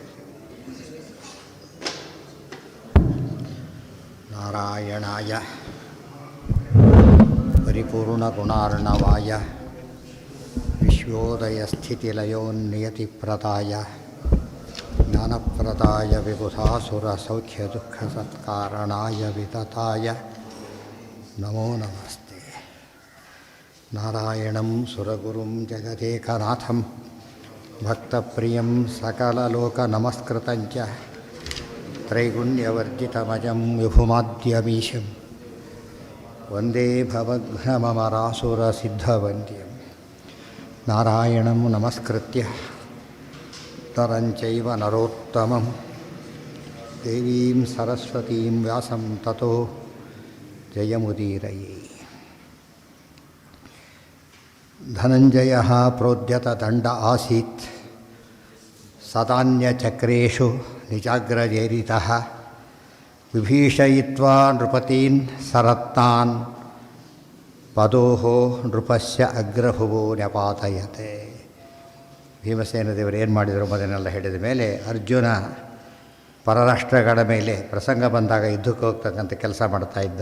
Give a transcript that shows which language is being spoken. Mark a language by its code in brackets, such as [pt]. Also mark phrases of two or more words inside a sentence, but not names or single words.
[sa] ನಾರಾಯಣಾಯ ಪರಿಪೂರ್ಣಗುಣಾರ್ಣವಾಯ ವಿಶ್ವೋದಯಸ್ಥಿತಿಲಯೋನ್ನಿಯತಿಪ್ರದಾಯ ಜ್ಞಾನಪ್ರದಾಯ ವಿಬುಧಾಸುರಸೌಖ್ಯದುಃಖಸತ್ಕಾರಣಾಯ ವಿತತಾಯ ನಮೋ ನಮಸ್ತೆ. ನಾರಾಯಣಂ ಸುರಗುರುಂ ಜಗದೇಕನಾಥಂ ಭಕ್ತಪ್ರಿಯಂ ಸಕಲಲೋಕನಮಸ್ಕೃತಂಚ ತ್ರೈಗುಣ್ಯವರ್ಜಿತಮಜಂ ವಿಭುಮಾದ್ಯಮೀಶಂ ವಂದೇ ಭವಘ್ನಮರಾಸುರಸಿದ್ಧವಂದ್ಯಂ. ನಾರಾಯಣಂ ನಮಸ್ಕೃತ್ಯ ನರಂಚೈವ ನರೋತ್ತಮಂ ದೇವೀಂ ಸರಸ್ವತೀಂ ವ್ಯಾಸಂ ತತೋ ಜಯಮುದೀರಯೇ. ಧನಂಜಯಃ ಪ್ರೋದ್ಯತದಂಡ ಆಸೀತ್ ಸದಾನ್ಯಚಕ್ರೇಷು ನಿಜಾಗ್ರಜೇರಿತಃ ವಿಭೀಷಯಿತ್ವಾ ನೃಪತೀನ್ ಸರತ್ನಾನ್ ಪದೋಃ ನೃಪಸ್ಯ ಅಗ್ರಭುವೋ ನ್ಯಪಾತಯತೆ. [kn] ಭೀಮಸೇನ ದೇವರು ಏನು ಮಾಡಿದರು ಮೊದಲೆಲ್ಲ ಹೇಳಿದ ಮೇಲೆ ಅರ್ಜುನ ಪರರಾಷ್ಟ್ರಗಳ ಮೇಲೆ ಪ್ರಸಂಗ ಬಂದಾಗ ಯುದ್ಧಕ್ಕೆ ಹೋಗ್ತಕ್ಕಂಥ ಕೆಲಸ ಮಾಡ್ತಾಯಿದ್ದ.